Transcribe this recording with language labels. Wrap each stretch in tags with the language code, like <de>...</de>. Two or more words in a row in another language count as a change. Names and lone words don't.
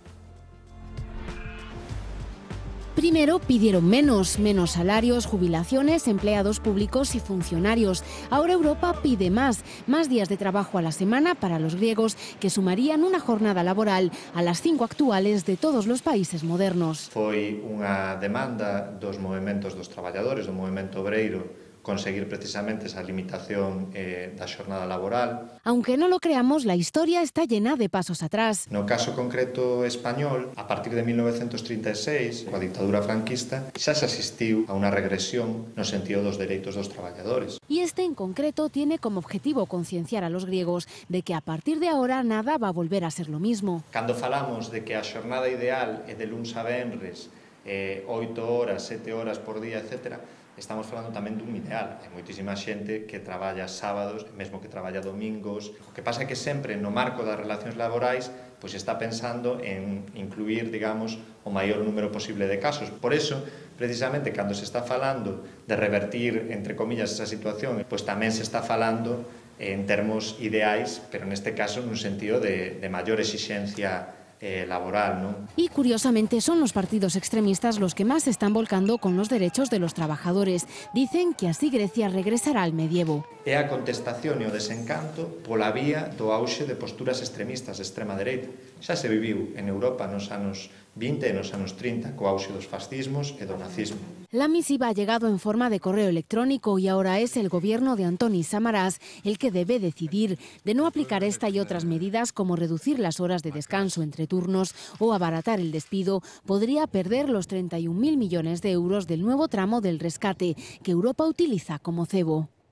<es>Primero pidieron menos salarios, jubilaciones, empleados públicos y funcionarios. Ahora Europa pide más días de trabajo a la semana para los griegos, que sumarían una jornada laboral a las 5 actuales de todos los países modernos.</es> <gl>Foi unha demanda dos movementos dos traballadores, do movemento obreiro, conseguir precisamente esa limitación da xornada laboral.</gl> <es>Aunque no lo creamos, la historia está llena de pasos atrás.</es> <gl>No caso concreto español, a partir de 1936, coa dictadura franquista, xa se asistiu a unha regresión no sentido dos dereitos dos traballadores.</gl> <es>Y este en concreto tiene como objetivo concienciar a los griegos de que a partir de ahora nada va a volver a ser lo mismo.</es> <gl>Cando falamos de que a xornada ideal é de luns a venres, 8 horas, 7 horas por día, etc., estamos falando tamén dun ideal. Hai moitísima xente que traballa sábados, mesmo que traballa domingos. O que pasa é que sempre no marco das relacións laborais pois está pensando en incluir, digamos, o maior número posible de casos. Por eso, precisamente, cando se está falando de revertir,</gl> <es>entre comillas,</es> <gl>esa situación, pois tamén se está falando en termos ideais, pero neste caso nun sentido de maior exixencia laboral, ¿no?</gl> <es>Y curiosamente son los partidos extremistas los que más se están volcando con los derechos de los trabajadores. Dicen que así Grecia regresará al medievo.</es> <gl>É a contestación e o desencanto pola vía do auxe de posturas extremistas de extrema dereita. Xa se viviu en Europa nos anos 20 e nos anos 30 co auxe dos fascismos e do nazismo.</gl> <es>La misiva ha llegado en forma de correo electrónico y ahora es el gobierno de Antonis Samaras el que debe decidir. De no aplicar esta y otras medidas, como reducir las horas de descanso entre turnos o abaratar el despido, podría perder los 31.000 millones de euros del nuevo tramo del rescate que Europa utiliza como cebo.</es>